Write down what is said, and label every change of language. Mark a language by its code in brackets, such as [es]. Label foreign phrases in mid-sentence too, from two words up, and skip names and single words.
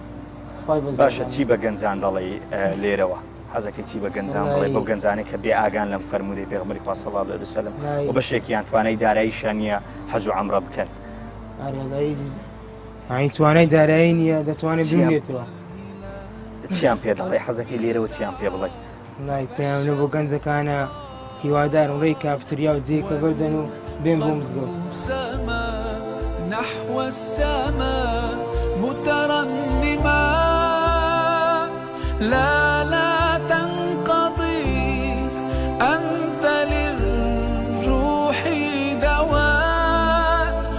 [ckb] باشە چی بە گەنجان دەڵێ لێرەوە حەزەکەی چی بە گەنجان بڵێ بەو گەنجانەی کە بێ ئاگان لەم فەرمودەی پێغەمبەری خوا [ar] صلی الله علیه و سلم [ckb] و بەشێکیان توانای داراییشیان نییە حەج و عەمرە بکەن ینی توانای دارایی نییە دەتوانێت بمێتەوە چیان پێ دەڵێ حەزەکەی لێرەوە چیان پێ بڵێ لای پێیان لە بۆ گەنجەکانە هیوادارم ڕێی کافتریا و جێکە بردەن و بێن بۆ مزگەوت [ar] نحو السماء مترنما لا تنقضي أنت للروح دواء